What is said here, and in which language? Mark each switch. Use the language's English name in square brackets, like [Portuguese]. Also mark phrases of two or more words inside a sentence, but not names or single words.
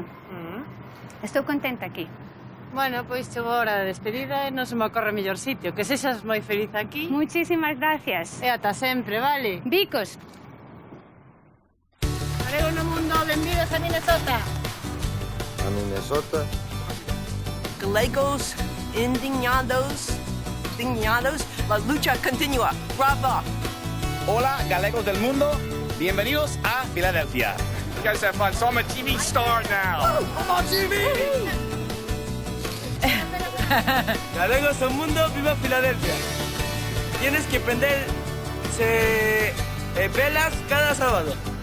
[Galician] Estou contenta aquí. Bueno, pois chegou a hora de despedida e non se me ocorre mellor sitio. Que sexas moi feliz aquí. [Spanish] Muchísimas gracias. [Galician] E ata sempre, vale? Bicos. Galego no mundo, benvidos a Minnesota. A Minnesota? [Spanish] Galegos indignados, la lucha continúa. ¡Bravo! Hola, galegos del mundo. Bienvenidos a Filadelfia. [English] You guys have fun. So I'm a TV star now. I'm on TV! [Spanish] Galegos del mundo, viva Filadelfia. Tienes que prender velas cada sábado.